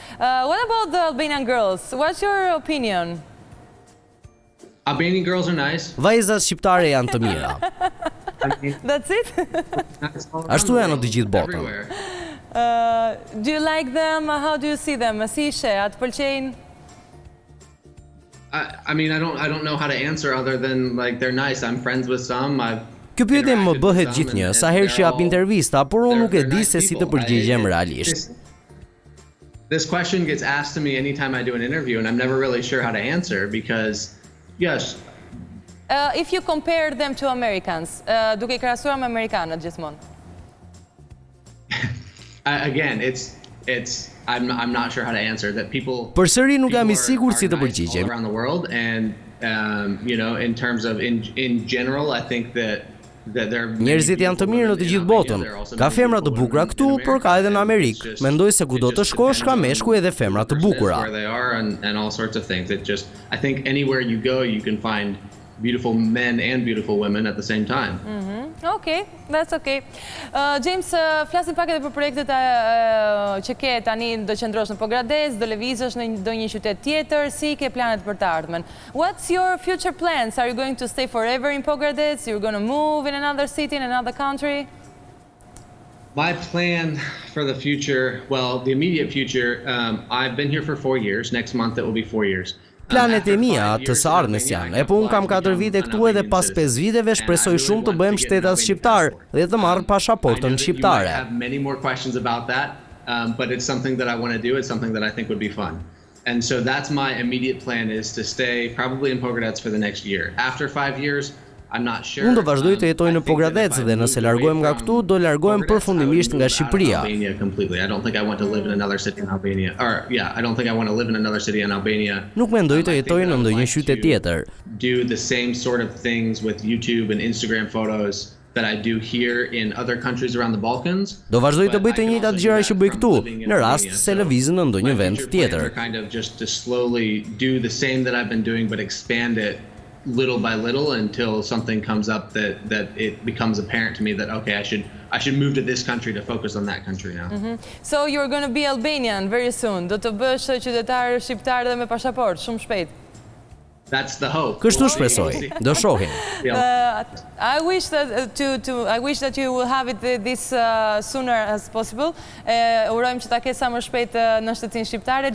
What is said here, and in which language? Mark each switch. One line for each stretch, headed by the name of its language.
English: What about the Albanian girls? What's your opinion? Albanian girls are nice.
Albanian: Vajzat shqiptare janë të mira.
English: That's it?
Albanian: Ashtu janë në të gjithë botën.
English: Do you like them? How do you see them?
Albanian: Si ishe? A të pëlqejnë?
English: I mean, I don't know how to answer other than like they're nice. I'm friends with some.
Albanian: Kjo pyetje më bëhet gjithnjë sa herë që jap intervista, por unë nuk e di se si të përgjigjem realisht.
English: This question gets asked to me anytime I do an interview, and I'm never really sure how to answer because, yes. If you compare them to Americans,
Albanian: duke I krahasuar me amerikanët gjithmonë.
English: Again, I'm not sure how to answer that people.
Albanian: Përsëri nuk jam I sigurt si të përgjigjem.
English: Around the world, and you know, in terms of in general, I think that
Albanian: njerëzit janë të mirë në të gjithë botën. Ka femra të bukura këtu, por ka edhe në Amerikë. Mendoj se kudo të shkosh ka meshkuj edhe femra të bukura.
English: And all sorts of things. I think anywhere you go, you can find beautiful men and beautiful women at the same time. Okay, that's okay.
Albanian: James, flasim pak edhe për projektet që ke tani, do qëndrosh në Pogradec, do lëvizësh në ndonjë qytet tjetër, si ke planet për të ardhmen?
English: What's your future plans? Are you going to stay forever in Pogradec? You're going to move in another city, in another country? My plan for the future, well, the immediate future, I've been here for 4 years. Next month it will be 4 years.
Albanian: Planet e mia të së ardhmes janë, po unë kam 4 vite këtu edhe pas 5 viteve shpresoj shumë të bëhem shtetas shqiptar dhe të marr pasaportën shqiptare.
English: I have many more questions about that, but it's something that I want to do. It's something that I think would be fun. And so that's my immediate plan, is to stay probably in Pogradec for the next year. After 5 years, I'm not sure.
Albanian: Unë do vazhdoj të jetoj në Pogradec dhe nëse largohem nga këtu, do largohem përfundimisht nga Shqipëria.
English: I don't think I want to live in another city in Albania. Or yeah, I don't think I want to live in another city in Albania.
Albanian: Nuk mendoj të jetoj në ndonjë qytet tjetër.
English: Do the same sort of things with YouTube and Instagram photos that I do here in other countries around the Balkans.
Albanian: Do vazhdoj të bëj të njëjtat gjëra që bëj këtu, në rast se lëvizën në ndonjë vend tjetër.
English: Kind of just to slowly do the same that I've been doing, but expand it little by little until something comes up that it becomes apparent to me that okay, I should move to this country to focus on that country now. So you're going to be Albanian very soon.
Albanian: Do të bësh qytetar shqiptar dhe me pasaportë shumë shpejt.
English: That's the hope.
Albanian: Kështu shpresoj. Do shohim.
English: I wish that you will have it this sooner as possible.
Albanian: Urojmë që ta kesh sa më shpejt në shtetin shqiptare.